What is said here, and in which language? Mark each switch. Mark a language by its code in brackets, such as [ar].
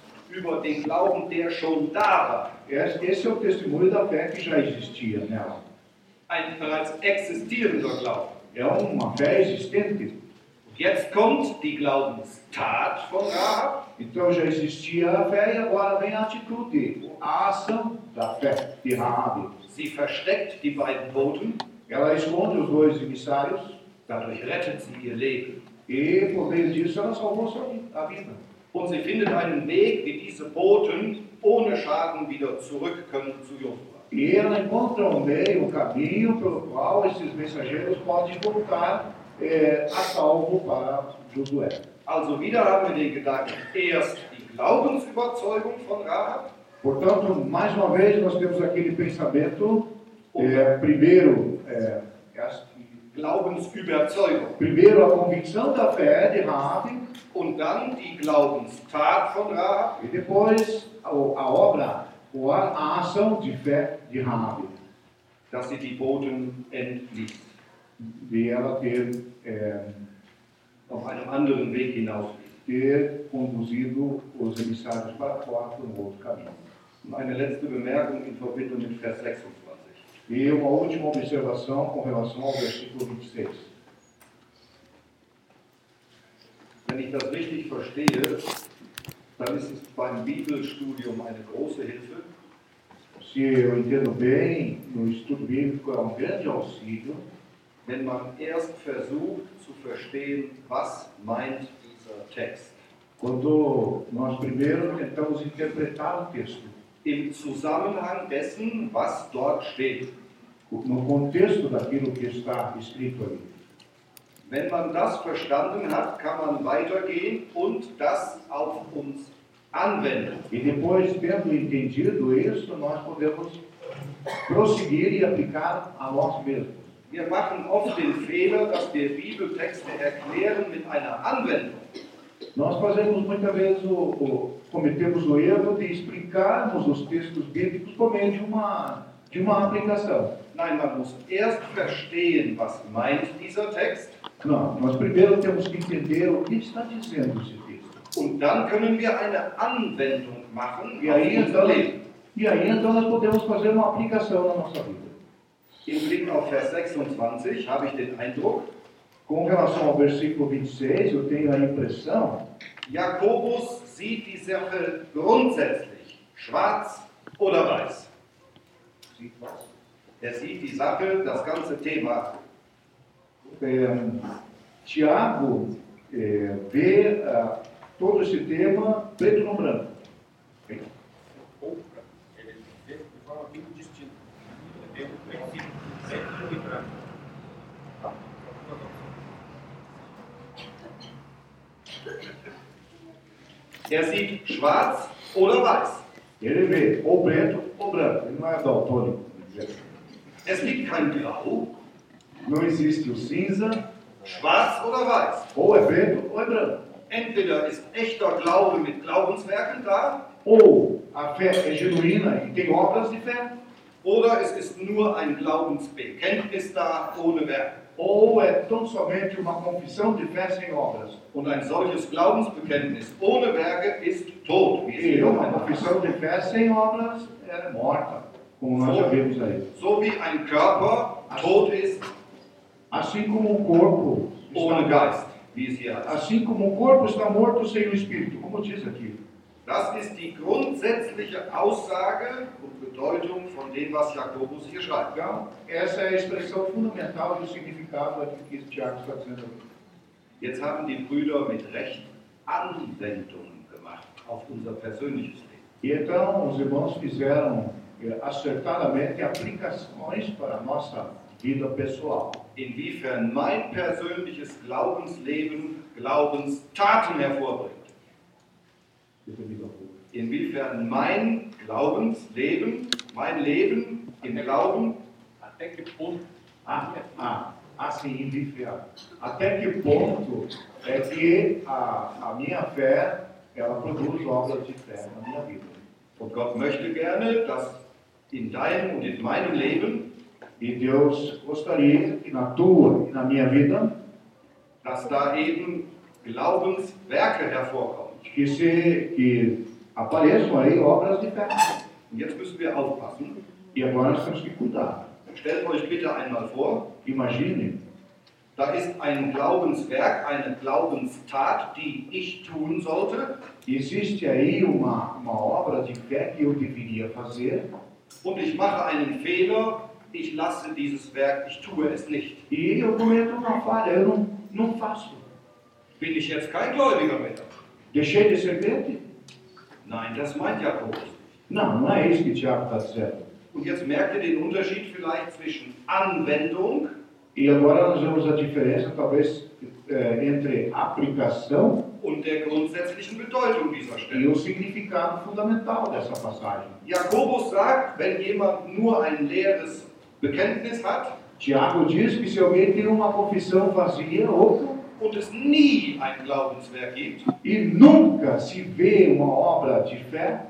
[de] über den Glauben, der schon da war. [pt] Esse é o testemunho da fé que já existia nela. [de] Ein bereits existierender Glauben. [pt] É uma fé existente. [de] Jetzt kommt die Glaubenstat von Rahab. [pt] Então já existia a fé e agora vem a atitude, a ação da fé de Rahab. [de] Sie versteckt die beiden Boten. [pt] Ela esconde os dois emissários. [de] Dadurch rettet sie ihr Leben. [pt] E por meio disso ela salvou sua vida. [de] Und sie findet einen Weg, wie diese Boten ohne Schaden wieder zurück können zu Josua. [pt] E ela encontra um meio, um caminho pelo qual esses mensageiros podem voltar a salvo para Josué. [de] Also wieder haben wir den Gedanken, erst die Glaubensüberzeugung von Rahab. [pt] Portanto, mais uma vez, nós temos aquele pensamento, primeiro, [de] Glaubensüberzeugung. [pt] Primeiro a convicção da fé de Rahab. [de] Und dann die Glaubenstat von Rahab. [pt] E depois a obra, a ação de fé de Rahab. [de] Dass sie die Boten entließ. [pt] De ela ter [de] auf einem anderen Weg hinaus. [pt] Ter conduzido os emissários para fora por um outro caminho. [de] Meine letzte Bemerkung in Verbindung mit Vers 26. [pt] E uma última observação com relação ao versículo 26. [de] Wenn ich das richtig verstehe, dann ist es beim Bibelstudium eine große Hilfe. [pt] Se eu entendo bem, no estudo bíblico é um grande auxílio. [de] Wenn man erst versucht zu verstehen, was meint dieser Text. [pt] Quando nós primeiro tentamos interpretar o texto. [de] Im Zusammenhang dessen, was dort steht. [pt] No contexto daquilo que está escrito ali. [de] Wenn man das verstanden hat, kann man weitergehen und das auf uns anwenden. [pt] E depois, tendo entendido isso, nós podemos prosseguir e aplicar a nós mesmos. [de] Wir machen oft den Fehler, dass wir Bibeltexte erklären mit einer Anwendung. [pt] Nós fazemos muitas vezes cometemos o erro de explicarmos os textos bíblicos por meio de uma aplicação. [de] Nein, man muss erst verstehen, was meint dieser Text. [pt] Não, nós primeiro temos que entender o que está dizendo esse texto. [de] Und dann können wir eine Anwendung machen. [pt] E aí então nós podemos fazer uma aplicação na nossa vida. [de] Im Blick auf Vers 26 habe ich den Eindruck. [pt] Com relação ao versículo 26, eu tenho a impressão. [de] Jakobus sieht die Sache grundsätzlich, schwarz oder weiß. Sieht was? Er sieht die Sache, das ganze Thema. [pt] Tiago vê todo esse tema preto no branco. [de] Er sieht schwarz oder weiß. [pt] Ele vê ou preto ou branco. Ele não é daltônico. [de] Es gibt kein Grau. [pt] Não existe o cinza. [de] Schwarz oder weiß. [pt] Ou é preto ou é branco. [de] Entweder ist echter Glaube mit Glaubenswerken da. [pt] Ou a fé é genuína e tem obras de fé. [de] Oder es ist nur ein Glaubensbekenntnis da ohne Werke. [pt] Ou é tão somente uma confissão de fé sem obras. [de] Und ein solches Glaubensbekenntnis ohne Werke ist tot. [pt] Uma confissão de fé sem obras é morta, como nós já vimos aí. [de] So wie ein Körper tot ist, [pt] assim como um corpo [de] ohne Geist, wie es hier heißt. [pt] Assim como um corpo está morto sem o Espírito, como diz aqui. [de] Das ist die grundsätzliche Aussage und Bedeutung von dem, was Jakobus hier schreibt. [pt] Ja, essa é a expressão fundamental do significado aqui que Tiago está dizendo. [de] Jetzt haben die Brüder mit Recht Anwendungen gemacht auf unser persönliches Leben. [pt] E então, os irmãos fizeram acertadamente aplicações para a nossa vida pessoal. [de] Inwiefern mein persönliches Glaubensleben Glaubenstaten hervorbringt. Inwiefern mein Glaubensleben, mein Leben im Glauben, [pt] até que ponto, assim, inwiefern, até que ponto é que a minha fé, ela produz obras de fé na minha vida. [de] Und Gott möchte gerne, dass in deinem und in meinem Leben, [pt] e Deus gostaria que na tua e na minha vida, [de] dass da eben Glaubenswerke hervorkommen. [pt] Que apareçam aí obras de fé. [de] Jetzt müssen wir aufpassen. [pt] E agora nós temos que cuidar. [de] Stellt euch bitte einmal vor. [pt] Imagine. [de] Da ist ein Glaubenswerk, eine Glaubenstat, die ich tun sollte. [pt] Existe aí uma obra de fé que eu deveria fazer. [de] Und ich mache einen Fehler, ich lasse dieses Werk, ich tue es nicht. [pt] E eu cometo uma falha, eu não faço. [de] Bin ich jetzt kein Gläubiger mehr? [pt] Deixei de ser crente? [de] Nein, das meint Jakobus. [pt] Não é isso que Tiago está dizendo. [de] Und jetzt merkt ihr den Unterschied vielleicht zwischen Anwendung. [pt] E agora nós vemos a diferença, talvez, entre aplicação [de] und der grundsätzlichen Bedeutung dieser Stelle. [pt] E o significado fundamental dessa passagem. [de] Jakobus sagt, wenn jemand nur ein leeres Bekenntnis hat, [pt] Tiago diz que se alguém tem uma confissão vazia, outro, [de] und es nie ein Glaubenswerk gibt, [pt] e nunca se vê uma obra de fé,